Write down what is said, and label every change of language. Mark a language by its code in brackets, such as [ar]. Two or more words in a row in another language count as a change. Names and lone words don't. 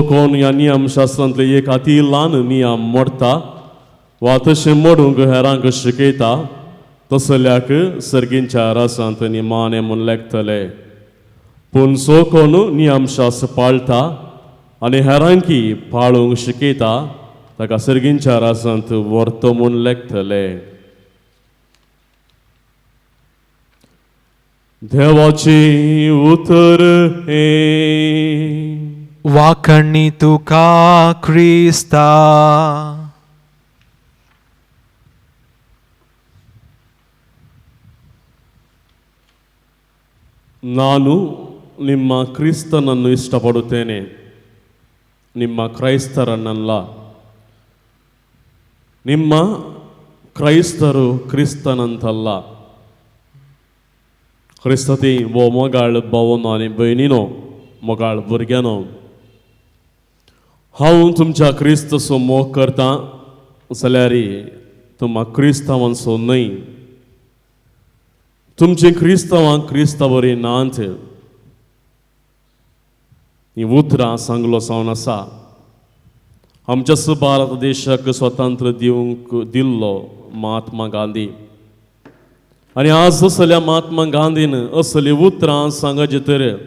[kok] कोण ह्या नियमशास्त्रांतले एक अती ल्हान नियम मोडटा वा तशें मोडूंक हेरांक शिकयता तसल्याक सर्गींच्या रासांत निमाणें म्हूण लेखतले पूण जो कोण नियमशास्त्र पाळटा आनी हेरांकी पाळूंक शिकयता ताका सर्गींच्या रासांत व्हरतो म्हूण लेखतले देवाची उतर हे वाकणी तुका क्रिस्ता [kn] ನಾನು ನಿಮ್ಮ ಕ್ರಿಸ್ತನನ್ನು ಇಷ್ಟಪಡುತ್ತೇನೆ ನಿಮ್ಮ ಕ್ರೈಸ್ತರನ್ನಲ್ಲ ನಿಮ್ಮ ಕ್ರೈಸ್ತರು ಕ್ರಿಸ್ತನಂತಲ್ಲ [kok] क्रिस्तती वो मोगाळ भावनो आनी भयणीनो मोगाळ भुरग्यानो हांव तुमच्या क्रिस्तचो मोग करतां जाल्यार तुमा क्रिस्तांवांचो न्हय तुमची क्रिस्तांवां क्रिस्तावरी नांत ही उतरां सांगलो सावन आसा आमच्याच भारत देशाक स्वतंत्र दिवंक दिल्लो महात्मा गांधी आनी आज असल्या महात्मा गांधीन असली उतरां सांगचे तर